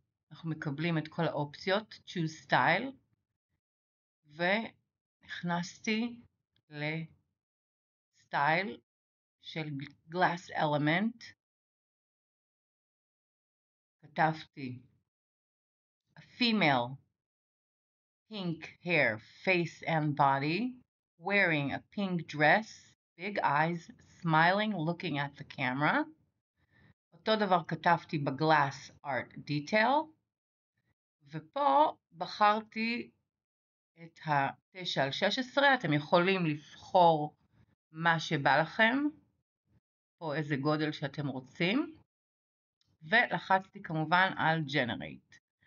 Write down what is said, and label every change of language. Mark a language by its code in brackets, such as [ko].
[he] אנחנו מקבלים את כל האופציות, Choose Style, ונכנסתי לסטייל של Glass Element. כתבתי [en] A female, pink hair, face and body, wearing a pink dress, big eyes, smiling, looking at the camera. [he] אותו דבר כתבתי ב-Glass Art Detail, ופה בחרתי את ה-9/16, אתם יכולים לבחור מה שבא לכם, או איזה גודל שאתם רוצים, ולחצתי כמובן על Generate.